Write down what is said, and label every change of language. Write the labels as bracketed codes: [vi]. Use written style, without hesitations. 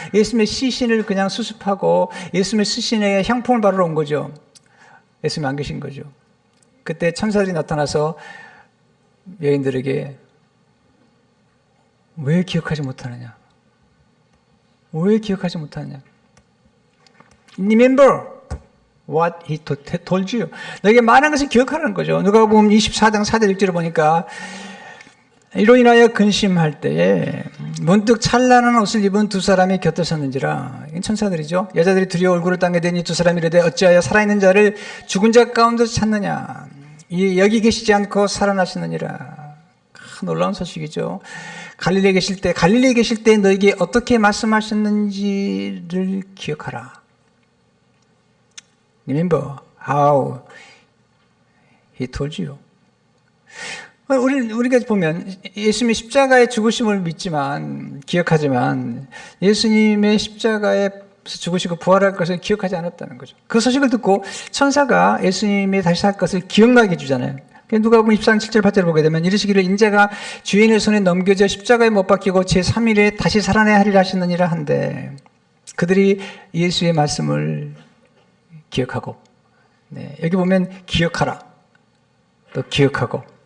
[ko] 예수님의 시신을 그냥 수습하고 예수님의 시신에 향품을 바르러 온 거죠. 예수님이 안 계신 거죠. 그때 천사들이 나타나서 여인들에게 왜 기억하지 못하느냐? 왜 기억하지 못하느냐? [en] Remember what he told you. [ko] 너에게 말한 것을 기억하라는 거죠. 누가복음 24장 4절 1절을 보니까 이로 인하여 근심할 때에 문득 찬란한 옷을 입은 두 사람이 곁에 섰는지라. 천사들이죠. 여자들이 두려워 얼굴을 땅에 대니 두 사람이 이르되 어찌하여 살아있는 자를 죽은 자 가운데서 찾느냐. 여기 계시지 않고 살아나셨느니라. 놀라운 소식이죠. 갈릴리에 계실 때 너에게 어떻게 말씀하셨는지를 기억하라. [en] Remember how he told you. [ko] 우리가 보면 예수님의 십자가의 죽으심을 믿지만, 기억하지만 예수님의 십자가에 죽으시고 부활할 것을 기억하지 않았다는 거죠. 그 소식을 듣고 천사가 예수님이 다시 살 것을 기억나게 해주잖아요. 누가복음 24장 7절 8절을 보게 되면 이르시기를 인자가 주인의 손에 넘겨져 십자가에 못 박히고 제3일에 다시 살아나야 하리라 하시느니라 한데 그들이 예수의 말씀을 기억하고, 여기 보면 기억하라, 또 기억하고.